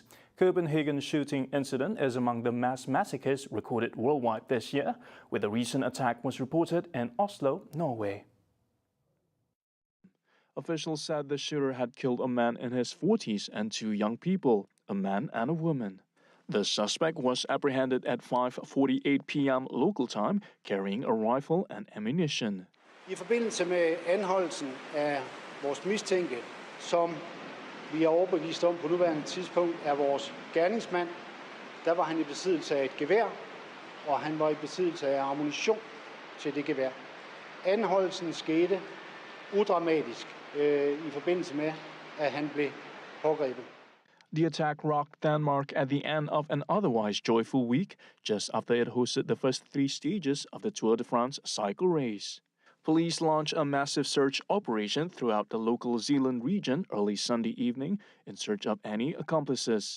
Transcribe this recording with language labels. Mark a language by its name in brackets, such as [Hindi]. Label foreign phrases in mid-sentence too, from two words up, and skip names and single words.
[English] Copenhagen's shooting incident is among the mass massacres recorded worldwide this year, where the recent attack was reported in Oslo, Norway. Officials said the shooter had killed a man in his 40s and 2 young people, a man and a woman. The suspect was apprehended at 5:48 p.m. local time, carrying a rifle and ammunition. [Danish] I forbindelse med anholdelsen af vores mistænkte, som vi er overbevist om på nuværende tidspunkt er vores gerningsmand, der var han i besiddelse af et gevær, og han var i besiddelse af ammunition til det gevær. Anholdelsen skete udramatisk i forbindelse med, at han blev pågrebet. [English] The attack rocked Denmark at the end of an otherwise joyful week, just after it hosted the first 3 stages of the Tour de France cycle race. Police launched a massive search operation throughout the local Zealand region early Sunday evening in search of any accomplices.